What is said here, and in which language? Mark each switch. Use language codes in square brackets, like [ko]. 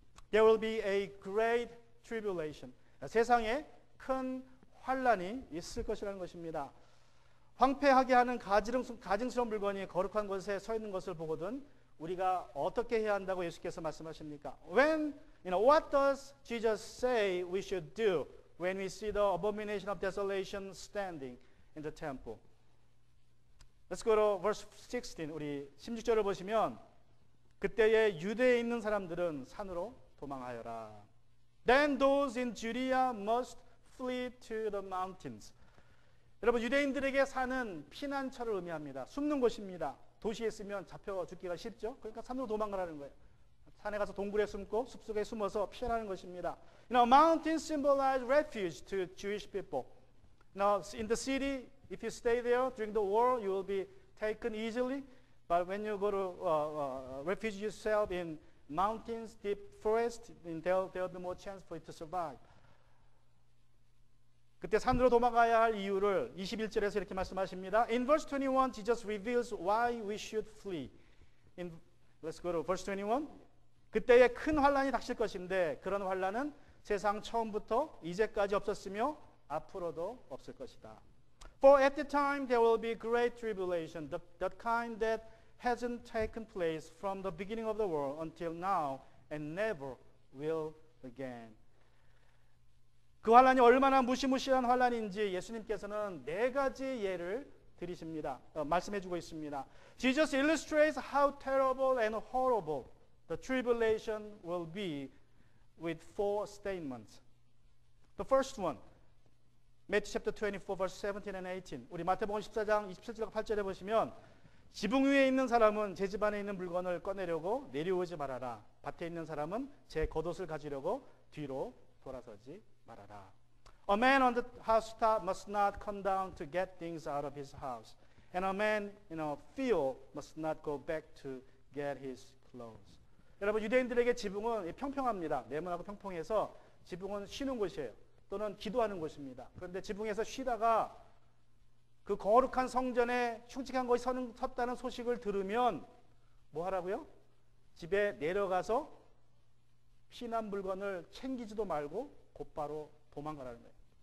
[en] There will be a great tribulation. [ko] 세상에 큰 환란이 있을 것이라는 것입니다. 황폐하게 하는 가증스러운 물건이 거룩한 곳에 서 있는 것을 보거든 우리가 어떻게 해야 한다고 예수께서 말씀하십니까? [en] What does Jesus say we should do when we see the abomination of desolation standing in the temple? Let's go to verse 16. [ko] 우리 16절을 보시면 그때에 유대에 있는 사람들은 산으로 도망하여라. [en] Then those in Judea must flee to the mountains. [ko] 여러분, 유대인들에게 산은 피난처를 의미합니다. 숨는 곳입니다. 도시에 있으면 잡혀 죽기가 쉽죠. 그러니까 산으로 도망가라는 거예요. 산에 가서 동굴에 숨고 숲속에 숨어서 피하는 것입니다. [en] Mountains symbolize refuge to Jewish people. Now, in the city, if you stay there during the war, you will be taken easily. But when you go to refuge yourself in mountains, deep forest, there will be more chance for you to survive. [ko] 그때 산으로 도망가야 할 이유를 21절에서 이렇게 말씀하십니다. [en] In verse 21, Jesus reveals why we should flee. Let's go to verse 21. [ko] 그때에 큰 환란이 닥칠 것인데 그런 환란은 세상 처음부터 이제까지 없었으며 앞으로도 없을 것이다. [en] For at the time there will be great tribulation, the kind that hasn't taken place from the beginning of the world until now and never will again. [ko] 그 환란이 얼마나 무시무시한 환란인지 예수님께서는 네 가지 예를 들이십니다. 말씀해주고 있습니다. [en] Jesus illustrates how terrible and horrible the tribulation will be with four statements. The first one, Matthew chapter 24, verse 17 and 18. [ko] 우리 마태복음 14장 27절과 8절에 보시면 지붕 위에 있는 사람은 제 집안에 있는 물건을 꺼내려고 내려오지 말아라. 밭에 있는 사람은 제 겉옷을 가지려고 뒤로 돌아서지 말아라. [en] A man on the housetop must not come down to get things out of his house. And a man in a field must not go back to get his clothes. [ko] 여러분, 유대인들에게 지붕은 평평합니다. 네모나고 평평해서 지붕은 쉬는 곳이에요. 또는 기도하는 곳입니다. 그런데 지붕에서 쉬다가 그 거룩한 성전에 흉측한 것이 섰다는 소식을 들으면 뭐 하라고요? 집에 내려가서 피난 물건을 챙기지도 말고 곧바로 도망가라는 거예요.